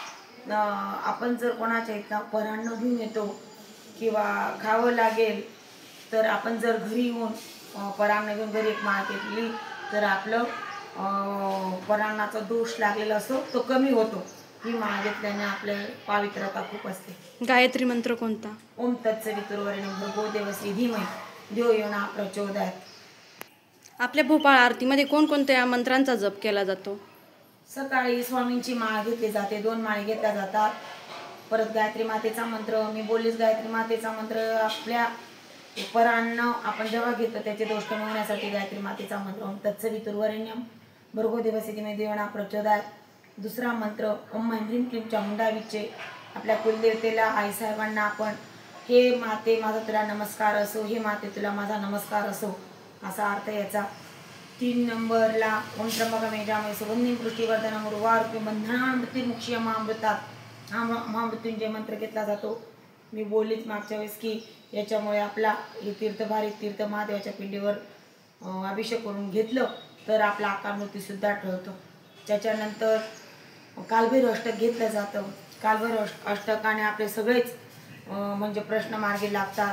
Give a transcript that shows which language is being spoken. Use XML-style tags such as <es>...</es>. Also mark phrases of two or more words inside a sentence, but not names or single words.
<mr>आपण जर कोणाच्या इथं परान्न घेऊन येतो किंवा खावं लागेल तर आपण जर घरी येऊन परान्न घेऊन घरी एक माळ केली तर आपलं परान्नाचा दोष लागलेला असतो तो कमी होतो। ही माळ घेतल्याने आपल्या पावित्रता खूप असते। गायत्री मंत्र कोणता?</mr> <sa>ओम तत्सवितुर्वरेण्यं भर्गो देवस्य धीमहि धियो यो नः प्रचोदयात्।</sa> <mr>आपल्या भोपाळ आरतीमध्ये कोणकोणत्या मंत्रांचा जप केला जातो? सकाळी स्वामींची माळ घेतली जाते, 2 माळी घेतल्या जातात। परत गायत्री मातेचा मंत्र मी बोललीच, गायत्री मातेचा मंत्र आपल्या परान्न आपण जेव्हा घेतो त्याचे दोष कमी होण्यासाठी गायत्री मातेचा मंत्र</mr> <sa>ओम तत्सवितुर्वरेण्यं भर्गो देवस्य धीमहि धियो यो नः प्रचोदयात्।</sa> <mr>दुसरा मंत्र</mr> <sa>ओम ऐं ह्रीं क्लीं चामुंडा विच्चे,</sa> <mr>आपल्या कुलदेवतेला आईसाहेबांना आपण हे माते माझा तुला नमस्कार असो, हे माते तुला माझा नमस्कार असो असा अर्थ याचा।</mr> <sa>3 नंबरला ओम त्र्यंबकं यजामहे सुगंधिं पुष्टिवर्धनम् उर्वारुकमिव बन्धनानां मृत्युमुक्षयमामृतात्</sa> <mr>हा महामृत्युंजय मंत्र घेतला जातो। मी बोललीच मागच्या वेळेस की याच्यामुळे आपला हे तीर्थ महादेवाच्या पिंडीवर अभिषेक करून घेतलं तर आपला अकाल मृत्यूसुद्धा टळतो। त्याच्यानंतर कालभैरव अष्टक घेतलं जातं। कालभैरव अष्टकाने आपले सगळेच म्हणजे प्रश्न मार्गी लागतात।</mr>